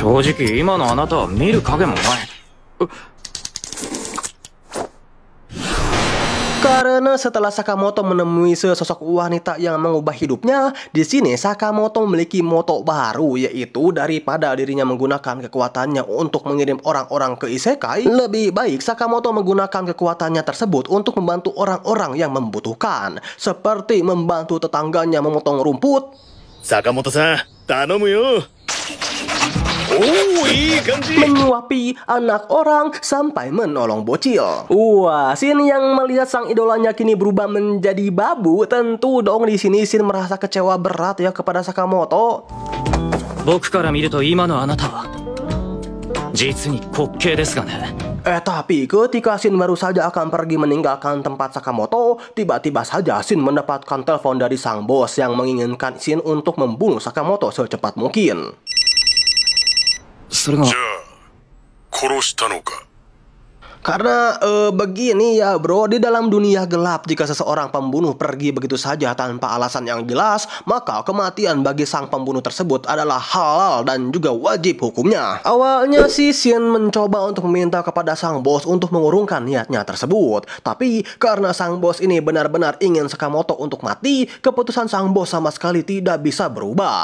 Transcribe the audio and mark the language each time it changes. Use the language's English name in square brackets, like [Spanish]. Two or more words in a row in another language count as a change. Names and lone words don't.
[Indonesian] Karena setelah Sakamoto menemui sesosok wanita yang mengubah hidupnya, di sini Sakamoto memiliki moto baru, yaitu daripada dirinya menggunakan kekuatannya untuk mengirim orang-orang ke isekai, lebih baik Sakamoto menggunakan kekuatannya tersebut untuk membantu orang-orang yang membutuhkan, seperti membantu tetangganya memotong rumput. [Japanese] 坂本さん、頼むよ. [Indonesian] Menyuapi anak orang sampai menolong bocil. Wah, Shin yang melihat sang idolanya kini berubah menjadi babu, tentu dong di sini Shin merasa kecewa berat ya kepada Sakamoto. [Japanese] 僕から見ると今のあなたは実に滑稽ですがね。 [Indonesian] Tapi ketika Shin baru saja akan pergi meninggalkan tempat Sakamoto, tiba-tiba saja Shin mendapatkan telepon dari sang bos yang menginginkan Shin untuk membunuh Sakamoto secepat mungkin. [Japanese] それがじゃあ殺したのか。 [Indonesian] Karena begini ya bro, di dalam dunia gelap jika seseorang pembunuh pergi begitu saja tanpa alasan yang jelas, maka kematian bagi sang pembunuh tersebut adalah halal dan juga wajib hukumnya. Awalnya si Shin mencoba untuk meminta kepada sang bos untuk mengurungkan niatnya tersebut, tapi karena sang bos ini benar-benar ingin Sakamoto untuk mati, keputusan sang bos sama sekali tidak bisa berubah.